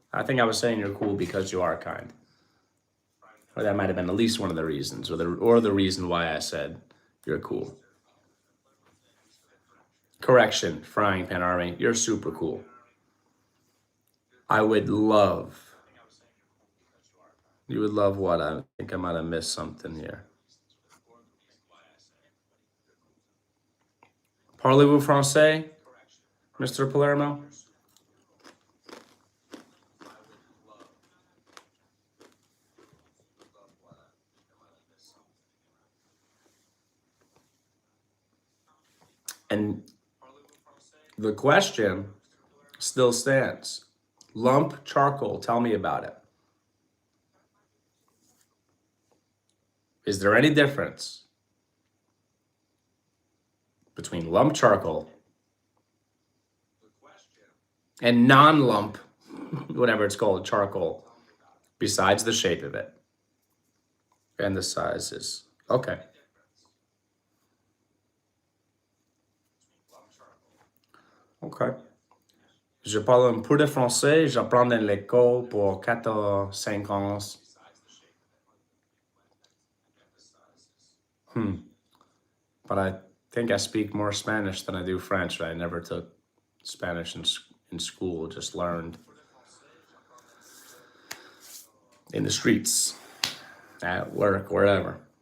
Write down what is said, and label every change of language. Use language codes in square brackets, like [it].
[en] I think I was saying you're cool because you are kind. Or that might have been at least one of the reasons, or the reason why I said you're cool. Correction, Frying Pan Army, you're super cool. I would love. You would love what? I think I might have missed something here. [fr] Parlez-vous français, Mr. [en] Palermo? And the question still stands. Lump charcoal, tell me about it. Is there any difference between lump charcoal and non-lump, whatever it's called, charcoal, besides the shape of it and the sizes? Okay. Okay. [fr] Je parle un peu de français, j'apprends dans l'école pour 4 5 ans. [en] But I think I speak more Spanish than I do French. I never took Spanish in school, just learned in the streets, at work, wherever.